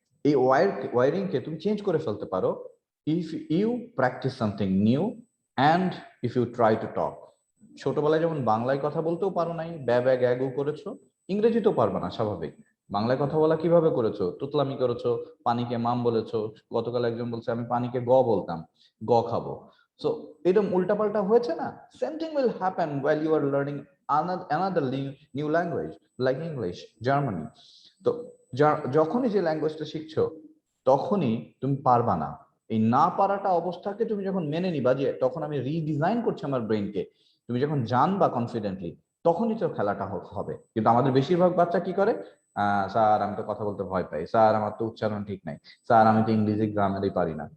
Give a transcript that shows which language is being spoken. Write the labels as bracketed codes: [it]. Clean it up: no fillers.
[bn] এই ওয়্যারিংকে তুমি চেঞ্জ করে ফেলতে পারো [en] If you practice something new and if you try to talk. [bn] ছোটবেলায় যেমন বাংলায় কথা বলতেও পারো নাই, ব্যা গ্যাগু করেছো, ইংরেজিতেও পারবে না স্বাভাবিক। বাংলায় কথা বলা কিভাবে করেছো? তুতলামি করেছো, পানিকে মাম বলেছো। গতকাল একজন বলছে আমি পানিকে গ বলতাম, গ খাবো। সো এরকম উল্টাপাল্টা হয়েছে না? [en] Same thing will happen while you are learning another new language like English, Germany. [bn] তো যখনই যে ল্যাঙ্গুয়েজটা শিখছো তখনই তুমি পারবা না। এই না পারাটা অবস্থাকে তুমি যখন মেনে নিবা যে তখন আমি রিডিজাইন করছি আমার ব্রেনকে, তুমি যখন জানবা কনফিডেন্টলি, তখনই তো খেলাটা হবে। কিন্তু আমাদের বেশিরভাগ বাচ্চা কি করে, স্যার আমি তো কথা বলতে ভয় পাই, স্যার আমার তো উচ্চারণ ঠিক নাই, স্যার আমি তো ইংরেজি গ্রামারই পারি না।